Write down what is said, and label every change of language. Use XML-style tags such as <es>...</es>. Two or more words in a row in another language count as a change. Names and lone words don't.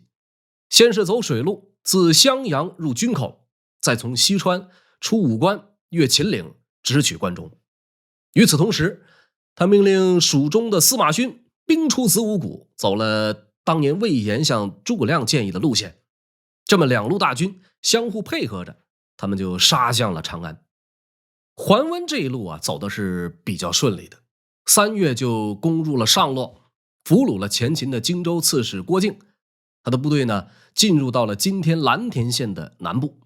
<zh>先是走水路，自襄陽入军口，再從西川出武關，越秦嶺，直取關中。與此同時，他命令蜀中的司馬勳兵出子午谷，走了當年魏延向諸葛亮建議的路線。這麼2路大軍相互配合着，他們就殺向了長安。桓溫這一路啊，走的是比較順利的。3月就攻入了上洛，俘虜了前秦的荊州刺史郭靖。他的部隊呢，進入到了今天蓝田縣的南部。</zh>